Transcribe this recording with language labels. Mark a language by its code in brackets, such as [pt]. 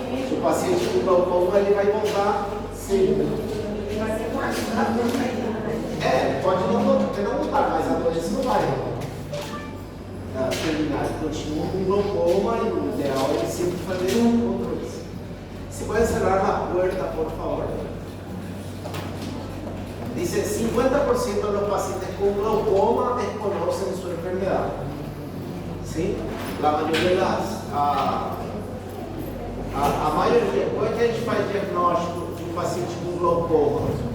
[pt] Se o paciente com glaucoma, ele vai voltar sempre. Pode não voltar, mas a doença não vai terminar. Continua com glaucoma e o ideal é sempre fazer controles. [es] Se pode cerrar a puerta, por favor. Dice, 50% de los pacientes con glaucoma desconocen su enfermedad. ¿Sí? La mayoría de las... [pt] A maioria, como é que a gente faz diagnóstico de um paciente com glaucoma?